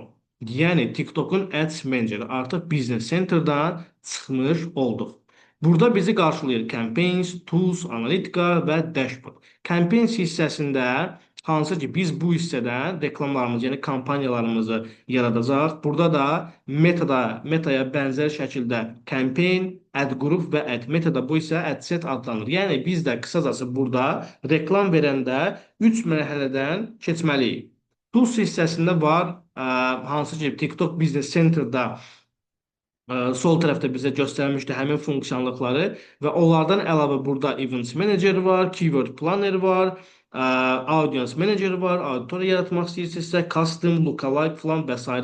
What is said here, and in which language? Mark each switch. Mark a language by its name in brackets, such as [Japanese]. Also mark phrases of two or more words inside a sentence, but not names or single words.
[Azerbaijani] Yəni TikTok'un Ads Manager artıq Business Center'dan çıxmış olduq. Burada bizi qarşılayır Campaigns, Tools, Analitika və Dashboard. Campaigns hissəsində hansı ki biz bu hissədən reklamlarımızı, yəni kampanyalarımızı yaradacaq. Burada da metaya bənzər şəkildə [English] campaign, ad group [Azerbaijani] və ad metada bu isə [English] ad set [Azerbaijani] adlanır. Yəni biz də qısacası burada reklam verəndə 3 mərhələdən keçməliyik. Tools hissəsində var, hansı ki TikTok Business Center'da sol tərəfdə bizə göstərmişdi həmin funksiyalıqları və onlardan əlavə burada Events Manager var, Keyword Planner var, Audience Manager var, auditoriya yaratmaq istəyirsinizsə, Custom, Lookalike falan və s.